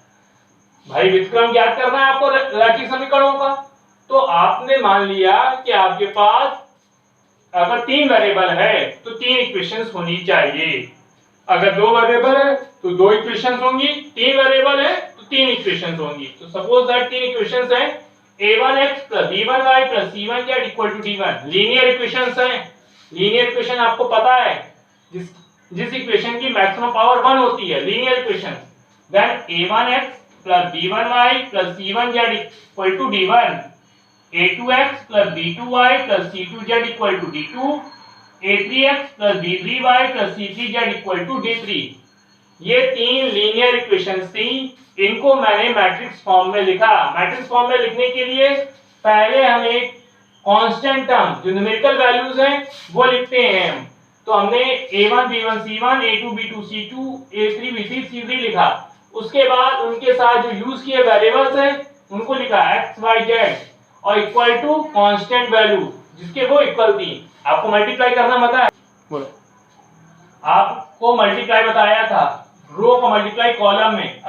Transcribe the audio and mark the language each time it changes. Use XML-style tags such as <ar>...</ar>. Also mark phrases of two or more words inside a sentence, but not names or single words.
<hi>भाई व्युत्क्रम ज्ञात करना है आपको रैखिक समीकरणों का। तो आपने मान लिया कि आपके पास अगर 3 वेरिएबल है तो 3 इक्वेशंस होनी चाहिए। अगर 2 वेरिएबल है तो 2 इक्वेशंस होंगी, 3 वेरिएबल है तो 3 इक्वेशंस होंगी। तो</hi> <en>suppose that 3 equations</en> <hi>हैं a1x + b1y + c1z = d1।</hi> <en>linear equations हैं। linear equation</en> <hi>आपको पता है, जिस इक्वेशन की</hi> <en>maximum power</en> <hi>1 होती है,</hi> <en>linear equation.</en> <hi>देन a1x + b1y + c1z = d1, a2x + b2y + c2z = d2, a3x + b3y + c3z = d3। ये 3</hi> <en>linear equations</en> <hi>थी। इनको मैंने</hi> <en>matrix form</en> <hi>में लिखा।</hi> <en>matrix form</en> <hi>में लिखने के लिए पहले हम एक</hi> <en>constant term,</en> <hi>जो</hi> <en>numerical values</en> <hi>हैं, वो लिखते हैं हम। तो हमने a1 b1 c1, a2 b2 c2, a3 b3 c3 लिखा। उसके बाद उनके साथ जो यूज किए वेरिएबल्स हैं, उनको लिखा x y z और</hi> <en>equal to constant value</en> <hi>जिसके वो इक्वल थी। आपको मल्टीप्लाई करना बताया, बोलो, आपको मल्टीप्लाई बताया था रो का मल्टीप्लाई कॉलम में।</hi>